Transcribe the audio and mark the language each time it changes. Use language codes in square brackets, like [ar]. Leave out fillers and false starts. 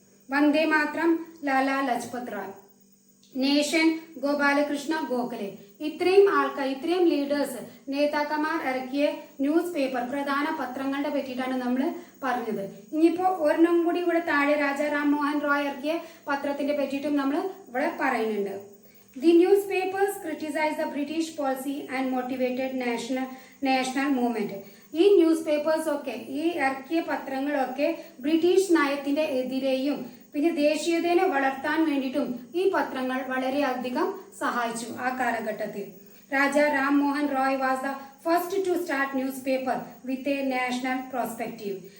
[ml] Vande Mataram Lala Lajpat Rai. Nation Gopalakrishna Gokhale. ഇത്രയും leaders നേതാക്കന്മാർ ഇറക്കിയ ന്യൂസ് പേപ്പർ പ്രധാന പത്രങ്ങളുടെ പറ്റിയിട്ടാണ് നമ്മൾ പറഞ്ഞത്. ഇനിയിപ്പോൾ ഒരെണ്ണം കൂടി ഇവിടെ താഴെ രാജാ റാം മോഹൻ റോയ് ഇറക്കിയ പത്രത്തിന്റെ പറ്റിയിട്ടും നമ്മൾ ഇവിടെ പറയുന്നുണ്ട്. [en] The newspapers criticized the British policy and motivated national movement. [ml] ഈ ന്യൂസ് പേപ്പേഴ്സ് ഒക്കെ ഈ ഇറക്കിയ പത്രങ്ങളൊക്കെ ബ്രിട്ടീഷ് നയത്തിന്റെ എതിരെയും പിന്നെ ദേശീയതയെ വളർത്താൻ വേണ്ടിയിട്ടും ഈ പത്രങ്ങൾ വളരെയധികം സഹായിച്ചു ആ കാലഘട്ടത്തിൽ. [en] Raja Ram Mohan Roy was the first to start newspaper with a national prospective.